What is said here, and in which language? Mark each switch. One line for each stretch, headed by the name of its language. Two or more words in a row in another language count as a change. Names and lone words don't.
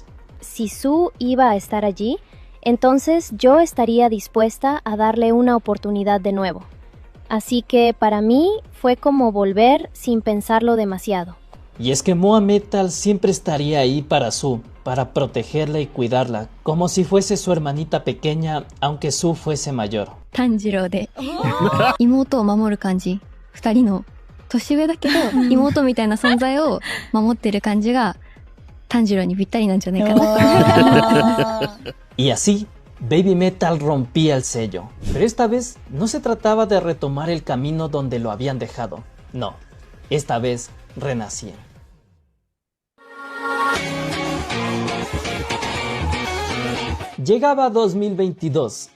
Spanish: Si Sue iba a estar allí, entonces yo estaría dispuesta a darle una oportunidad de nuevo. Así que para mí fue como volver sin pensarlo demasiado. Y es que Moa Metal siempre estaría ahí para Sue, para protegerla y cuidarla, como si fuese su hermanita pequeña, aunque Sue fuese mayor.
Japanese: Tanjiro de 妹を守る感じ。二人の年上だけど妹みたいな存在を守ってる感じが炭治郎にぴったりなんじゃないかな。
Spanish: Y así, Baby Metal rompía el sello. Pero esta vez no se trataba de retomar el camino donde lo habían dejado. No, esta vez renacían. Llegaba 2022.